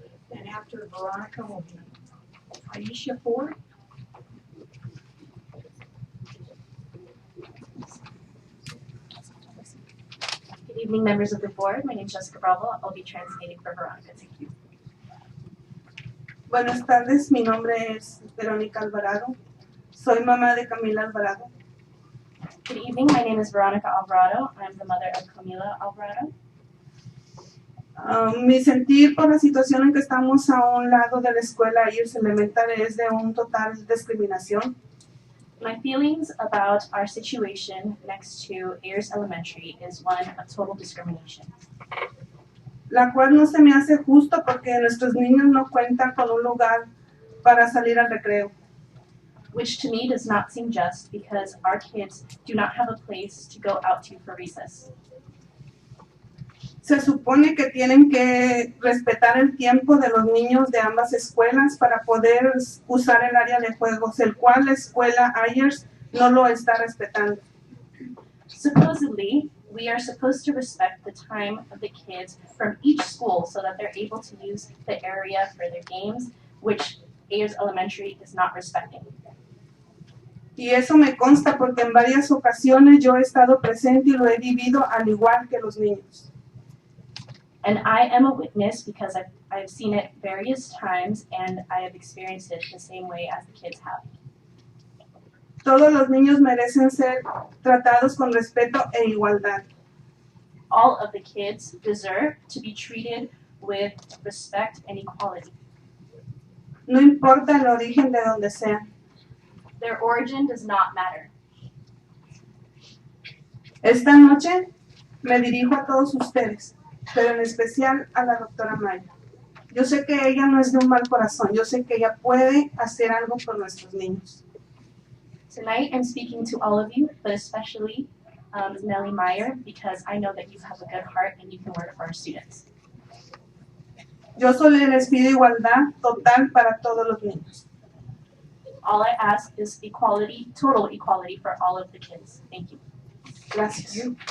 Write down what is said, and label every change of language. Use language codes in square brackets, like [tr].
[en] And after Veronica will be Aisha Ford. Good evening, members of the board. My name is Jessica Bravo. I'll be translating for Veronica. Thank you. [es] Buenas tardes, mi nombre es Verónica Alvarado. Soy mamá de Camila Alvarado. [en] Good evening. My name is Veronica Alvarado. I'm the mother of Camila Alvarado. [es] Mi sentir por la situación en que estamos a un lado de la escuela Ayers Elemental es de un total discriminación. [en] My feelings about our situation next to Ayers Elementary is one of total discrimination. [es] La cual no se me hace justo porque nuestros niños no cuentan con un lugar para salir al recreo. [en] Which to me does not seem just because our kids do not have a place to go out to for recess. [es] Se supone que tienen que respetar el tiempo de los niños de ambas escuelas para poder usar el área de juegos, el cual la escuela Ayers no lo está respetando. [en] Supposedly, we are supposed to respect the time of the kids from each school so that they're able to use the area for their games, which Ayers Elementary is not respecting. [es] Y eso me consta porque en varias ocasiones yo he estado presente y lo he vivido al igual que los niños. [en] And I am a witness because I've seen it various times and I have experienced it the same way as the kids have. [es] Todos los niños merecen ser tratados con respeto e igualdad. [en] All of the kids deserve to be treated with respect and equality. [es] No importa el origen de donde sean. [en] Their origin does not matter. [es] Esta noche me dirijo a todos ustedes, pero en especial a la doctora Maya. Yo sé que ella no es de un mal corazón, yo sé que ella puede hacer algo por nuestros niños. [en] Tonight I'm speaking to all of you, but especially Nellie Meyer, because I know that you have a good heart and you can work for our students. [es] Yo solo les pido igualdad total para todos los niños. [en] All I ask is equality, total equality for all of the kids. Thank you. [es] Gracias.